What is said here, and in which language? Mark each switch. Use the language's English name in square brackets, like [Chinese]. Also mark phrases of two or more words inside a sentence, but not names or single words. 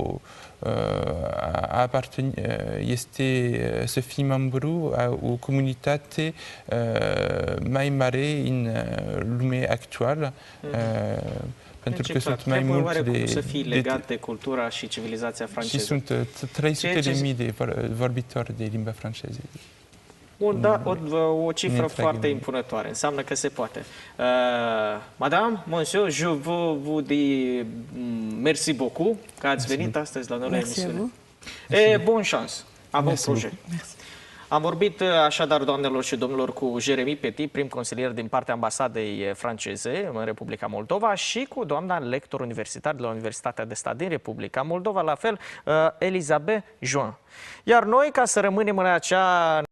[Romanian] este să fii membru a o comunitate mai mare în lumea actuală. Pentru că sunt mai mulți de... să fii legat de cultura și civilizația franceză. Și sunt 300.000 de vorbitori de limba franceză. O cifră foarte impunătoare. Înseamnă că se poate. [French] Madame, monsieur, je vous dis merci beaucoup [Romanian] că ați venit astăzi la noi la emisiune. [French] Et bonne chance à vos projet. [Romanian] Am vorbit așadar, doamnelor și domnilor, cu Jeremy Petit, prim consilier din partea ambasadei franceze în Republica Moldova, și cu doamna lector universitar de la Universitatea de Stat din Republica Moldova, la fel, Elisabeth Join. Iar noi, ca să rămânem în acea